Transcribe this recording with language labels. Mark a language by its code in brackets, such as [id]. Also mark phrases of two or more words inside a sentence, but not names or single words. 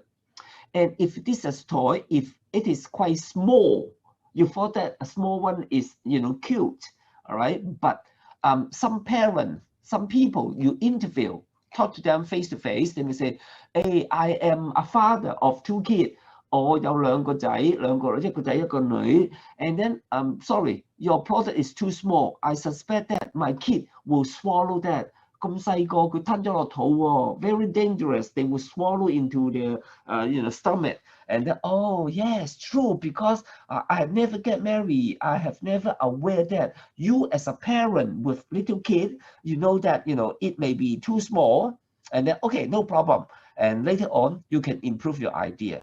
[en] And if this is a toy, if it is quite small, you thought that a small one is cute, all right? But some parents, some people you interview, talk to them face to face, they may say, hey, I am a father of 2 kids. [yue] 我有2個仔，一個仔一個女， [en] and then sorry, your product is too small. I suspect that my kid will swallow that. [yue] 咁細個佢吞咗落肚喎 ， [en] very dangerous. They will swallow into their stomach. And then, oh yes, true, because I have never get married. I have never aware that you as a parent with little kid, you know that it may be too small. And then okay, no problem. And later on, you can improve your idea.